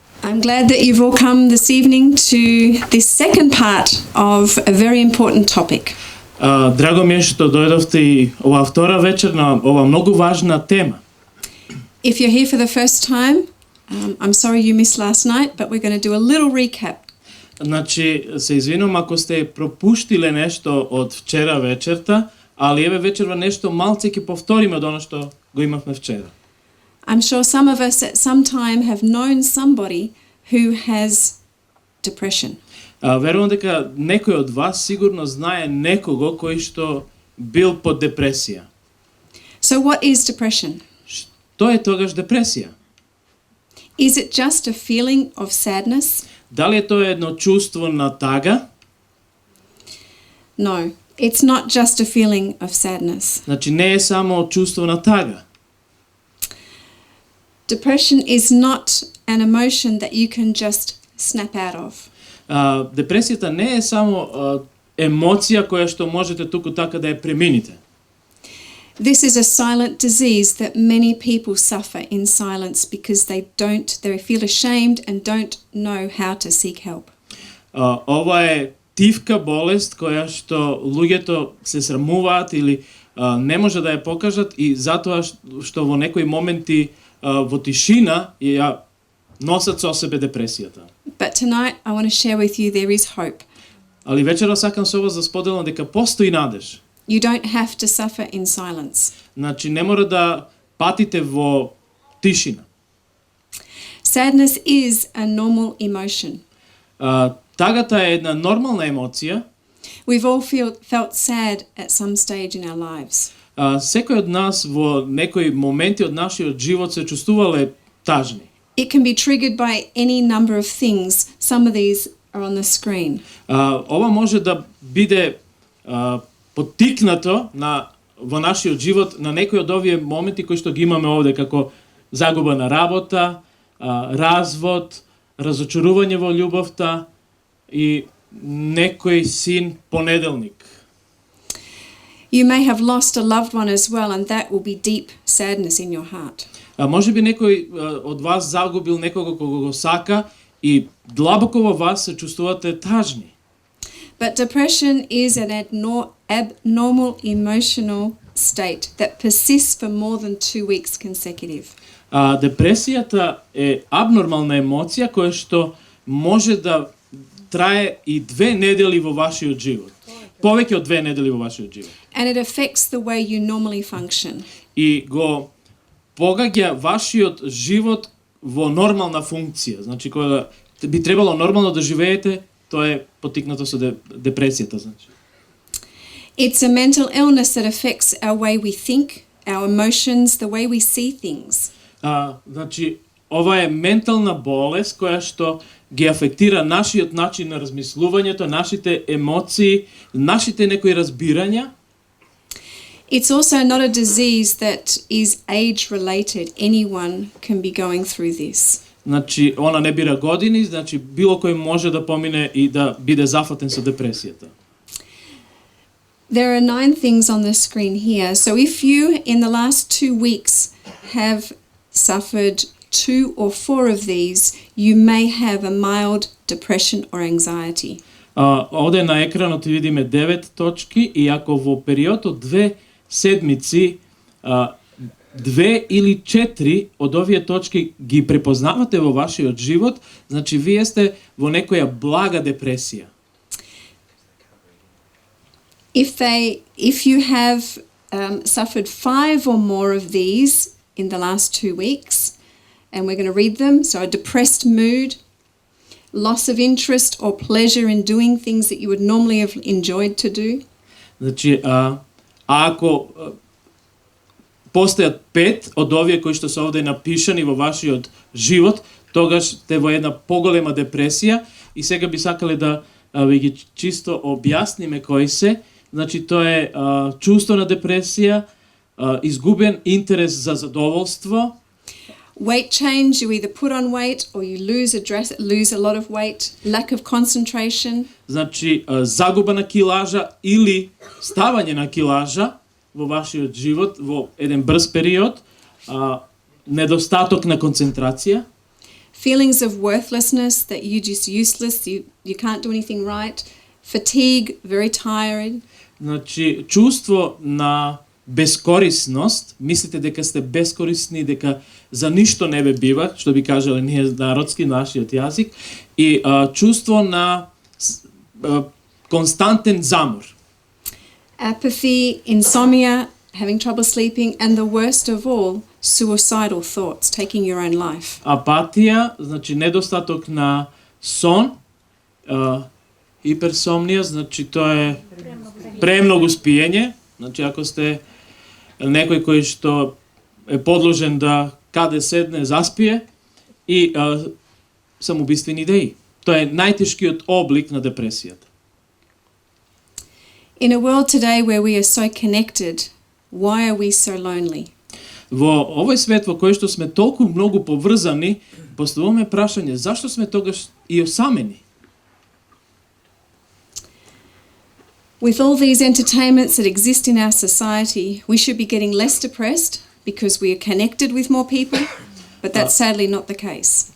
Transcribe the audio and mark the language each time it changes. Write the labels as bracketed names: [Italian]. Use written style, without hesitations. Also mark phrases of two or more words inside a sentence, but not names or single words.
[English] I'm glad that you've all come this evening to this second part of a very important topic. [Macedonian] Драго ми е што дојдовте и оваа втора вечер на ова многу важна тема. [English] If you're here for the first time, I'm sorry you missed last night, but we're going to do a little recap. [Macedonian] Значи, се извинувам ако сте пропуштиле нешто од вчера вечерта, али еве вечерва нешто малце ќе повториме од она што го имавме вчера. [English] I'm sure some of us at some time have known somebody who has depression. [Macedonian] Верувам дека некој од вас сигурно знае некого кој што бил под депресија. [English] So what is depression? [Macedonian] Што е тогаш депресија? [English] Is it just a feeling of sadness? [Macedonian] Дали е тоа едно чувство на тага? [English] No, it's not just a feeling of sadness. [Macedonian] Значи не е само чувство на тага. [English] Depression is not an emotion that you can just snap out of. [Macedonian] Депресијата не е само емоција која што можете туку така да ја премините. [English] This is a silent disease that many people suffer in silence because they feel ashamed and don't know how to seek help. [Macedonian] Ова е тивка болест која што луѓето се срамуваат или не може да ја покажат и затоа што во некои моменти во тишина ја носат со себе депресијата. [English] But tonight I want to share with you there is hope. [Macedonian] Али вечера сакам со вас да споделам дека постои надеж. [English] You don't have to suffer in silence. [Macedonian] Значи не мора да патите во тишина. [English] Sadness is a normal emotion. [Macedonian] Тагата е една нормална емоција. [English] We've all felt sad at some stage in our lives. [Macedonian] Секој од нас во некои моменти од нашиот живот се чувствувале тажни. [English] It can be triggered by any number of things. Some of these are on the screen. [Macedonian] Ова може да биде поттикнато во нашиот живот на некои од овие моменти кои што ги имаме овде, како загуба на работа, развод, разочарување во љубовта и некој син понеделник. [English] You may have lost a loved one as well, and that will be deep sadness in your heart. [Macedonian] Може би некој од вас загубил некого кого го сака и длабоко во вас се чувствувате тажни. [English] But depression is an abnormal emotional state that persists for more than 2 weeks consecutive. [Macedonian] Депресијата е абнормална емоција која што може да трае и 2 недели во вашиот живот. Повеќе од 2 недели во вашиот живот. [English] And it affects the way you normally function. [Macedonian] И го погаѓа вашиот живот во нормална функција. Значи кога би требало нормално да живеете, тоа е поттикнато со депресијата, значи. [English] It's a mental illness that affects our way we think, our emotions, the way we see things. [Macedonian] Значи ова е ментална болест која што ги афектира нашиот начин на размислувањето, нашите емоции, нашите некои разбирања. [English] It's also not a disease that is age related. Anyone can be going through this. [Macedonian] Значи она не бира години, значи било кој може да помине и да биде зафатен со депресијата. [English] There are 9 things on the screen here. So if you in the last 2 weeks have suffered 2 or 4 of these, you may have a mild depression or anxiety. [Macedonian] Овде на екранот видиме 9 точки и ако во период од 2 седмици 2 или 4 од овие точки ги препознавате во вашиот живот, значи вие сте во некоја блага депресија. [English] If you have suffered 5 or more of these in the last 2 weeks, and we're going to read them, so a depressed mood, loss of interest or pleasure in doing things that you would normally have enjoyed to do. [Macedonian] Значи, ако постојат 5 од овие кои што се овде напишани во вашиот живот, тогаш сте во една поголема депресија и сега би сакале да ви ги чисто објасниме кои се. Значи тоа е чувство на депресија, изгубен интерес за задоволство. [English] Weight change, you either put on weight or you lose a lot of weight, lack of concentration. [Macedonian] Значи загуба на килажа или ставање на килажа во вашиот живот во еден брз период, недостаток на концентрација. [English] feelings of worthlessness, that you're just useless, you can't do anything right, fatigue, very tired. [Macedonian] Значи, чувство на бескорисност, мислите дека сте бескорисни, дека за ништо не ве бива, што би кажале ние народски, нашиот јазик, и чувство на константен замор. [English] Apathy, insomnia, having trouble sleeping, and the worst of all, suicidal thoughts, taking your own life. [Macedonian] Апатија, значи недостаток на сон, хиперсомнија, значи тоа е премногу спиење, значи ако сте некој кој што е подложен да каде седне заспие и самоубиствени идеи. Тоа е најтешкиот облик на депресијата. [English] In a world today where we are so connected, why are we so lonely? [Macedonian] Во овој свет во кој што сме толку многу поврзани, поставуваме прашање зашто сме тогаш и осамени? [English] With all these entertainments that exist in our society, we should be getting less depressed because we are connected with more people, but that's sadly not the case.